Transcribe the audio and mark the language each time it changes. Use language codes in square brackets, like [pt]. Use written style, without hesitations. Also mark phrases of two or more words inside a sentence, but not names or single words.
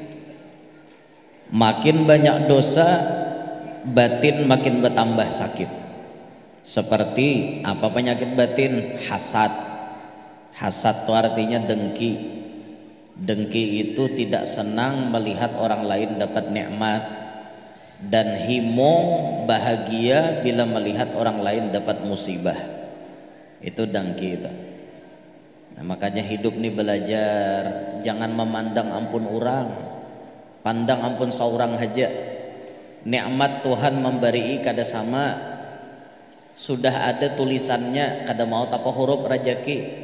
[id] Makin banyak dosa, batin makin bertambah sakit. Seperti apa penyakit batin? Hasad. Hasad itu artinya dengki. Dengki itu tidak senang melihat orang lain dapat nikmat, dan himong bahagia bila melihat orang lain dapat musibah. Itu dengki itu. [bjn] Nah, makanya hidup nih belajar jangan memandang ampun orang, pandang ampun seorang aja. Nikmat Tuhan memberi kada sama, sudah ada tulisannya, kada mau tapa huruf rajaki.